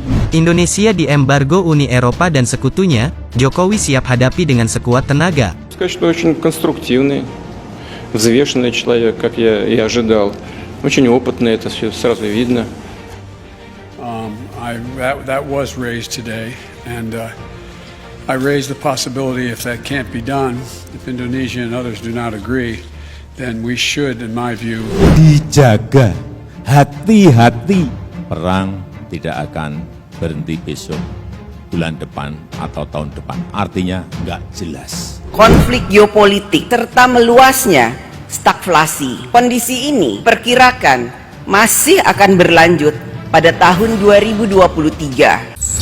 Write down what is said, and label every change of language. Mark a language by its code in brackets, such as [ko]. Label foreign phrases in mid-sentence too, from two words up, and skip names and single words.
[id] Indonesia diembargo Uni Eropa dan sekutunya, Jokowi siap hadapi dengan sekuat tenaga. [ru] Сказать, что очень конструктивный, взвешенный человек, как я и ожидал. Очень опытный, это все сразу видно. [en] That was raised today, and I raised the possibility if that can't be done, if Indonesia and others do not agree, then we should, in my view, [id] dijaga, hati-hati. Perang tidak akan berhenti besok, bulan depan, atau tahun depan. Artinya nggak jelas. Konflik geopolitik serta meluasnya stagflasi. Kondisi ini perkirakan masih akan berlanjut pada tahun 2023.